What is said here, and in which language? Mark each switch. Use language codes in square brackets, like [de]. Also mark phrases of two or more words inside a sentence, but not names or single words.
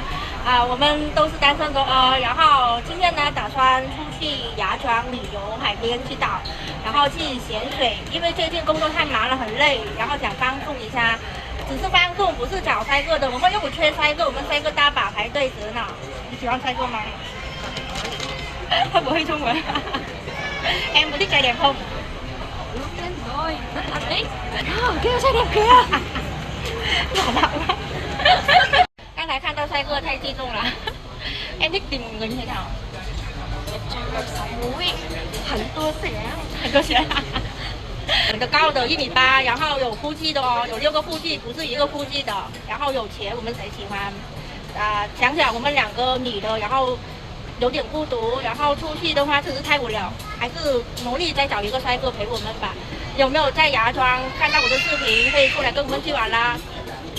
[zh] 我们都是单身狗然后今天呢，打算出去芽庄旅游，海边去岛，然后去潜水，因为最近工作太忙了，很累，然后想放松一下。只是放松，不是找帅哥的，我们又不缺帅哥，我们帅哥大把排队着呢。你喜欢帅哥吗？他不会中文。 [vi] em có thích trai đẹp không? lúc đến rồi anh ấy kêu trai đẹp kìa. [zh] 老大吗？刚才看到帅哥太激动了。 [vi] em thích tìm người như thế nào? sống mũi [zh] 很多血很多血。很高的1.8米，然后有腹肌的哦，有6个腹肌，不是一个腹肌的。然后有钱，我们谁喜欢？想想我们2个女的，然后有点孤独，然后出去的话真是太无聊，还是努力再找一个帅哥陪我们吧。有没有在芽庄看到我的视频，可以出来跟我们去玩啦？